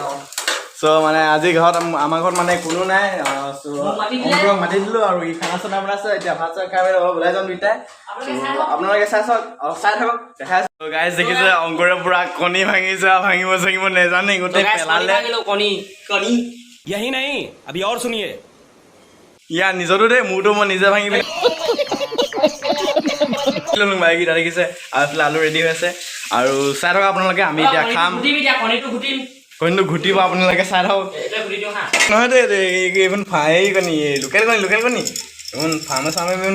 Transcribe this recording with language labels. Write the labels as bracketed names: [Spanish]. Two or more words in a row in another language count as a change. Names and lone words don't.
[Assamese] সো মানে আজি ঘৰত আমাৰ ঘৰত মানে কোনো নাই সো অংকুৰক মাতি দিলো আৰু ই খানা চানা বনাইছে এতিয়া ভাত চাত খাই ওলাই যাম দুইটাই আপোনালোকে চাই থাকক দেখাই তো গাইস দেখিছে অংকুৰে পুৰা কণী ভাঙিছে ভাঙিব নেজানে গোটে পেলালে কণী [Hindi] यही नहीं अभी और सुनिए [Assamese] ইয়াৰ নিজৰো দে মোৰটো মই নিজে ভাঙি ললো বাইকি দেখিছে আৰু আলু ৰেডি হৈ আছে আৰু চাই থাকক আপোনালোকে আমি এতিয়া খাম কণীটো ঘুটিব আপোনালোকে চাই থাকক নহয় দে এইখন ফাই কণী লোকেল কণী ইমান ফাৰ্মে চাৰ্মে